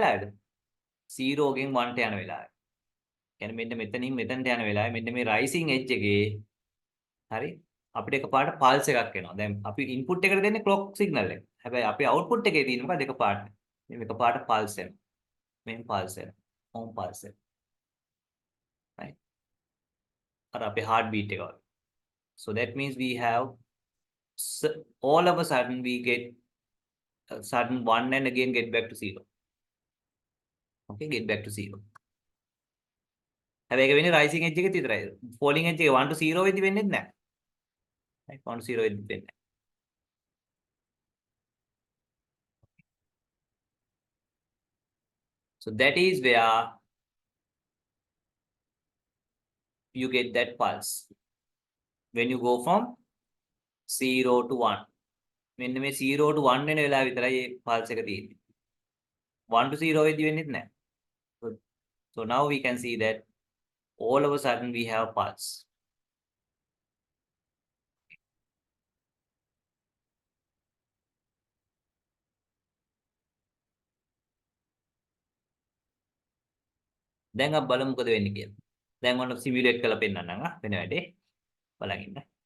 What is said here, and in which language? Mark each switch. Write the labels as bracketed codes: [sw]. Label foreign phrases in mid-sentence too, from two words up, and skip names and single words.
[si] වෙලාවේද 0 ගෙන් 1ට යන වෙලාවේ يعني මෙන්න මෙතනින් මෙතනට යන වෙලාවේ මෙන්න මේ [en] rising edge [si] එකේ හරි අපිට එකපාරට පල්ස් එකක් එනවා දැන් අපි ඉන්පුට් එකට දෙන්නේ [en] clock signal [si] එක හැබැයි අපේ අවුට්පුට් එකේ තියෙන මොකද එකපාරට මේ එකපාරට පල්ස් එනවා මෙහෙම පල්ස් එනවා ඕම් පල්ස් එනවා right අර අපේ [en] heart beat [si] එක වගේ [en] so that means we have all of a sudden we get a sudden 1 and again get back to 0 okay get back to 0 [si] හැබැයි ඒක වෙන්නේ [en] rising edge [si] එකේ විතරයි [en] falling edge [si] එකේ 1 to 0 වෙද්දි වෙන්නේ නැහැ right 1 to 0 වෙද්දි වෙන්නේ නැහැ [en] so that is where you get that pulse when you go from 0 to 1 [si] මෙන්න මේ 0 to 1 වෙන වෙලාව විතරයි මේ pulse එක තියෙන්නේ 1 to 0 වෙද්දි වෙන්නේ නැහැ [en] so now we can see that all of a sudden we have pulse [si] දැන් අපි බලමු මොකද වෙන්නේ කියලා දැන් ඔන්න සිමියුලේට් කරලා පෙන්නන්නම් වෙන වැඩේ බලන් ඉන්න